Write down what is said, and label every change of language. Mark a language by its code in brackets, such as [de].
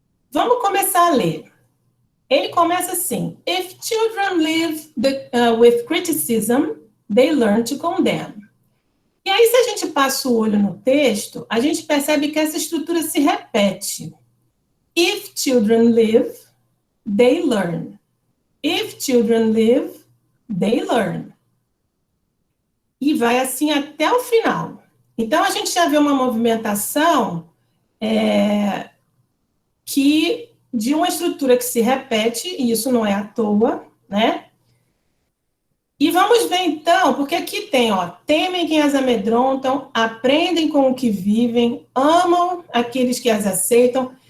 [pt] Vamos começar a ler. Ele começa assim: [en] If children live with criticism, they learn to condemn. [pt] E aí, se a gente passa o olho no texto, a gente percebe que essa estrutura se repete. [en] If children live, they learn. If children live, they learn. [pt] E vai assim até o final. Então, a gente já vê uma movimentação de uma estrutura que se repete, e isso não é à toa, né? E vamos ver, então, porque aqui tem, temem quem as amedrontam, aprendem com o que vivem, amam aqueles que as aceitam.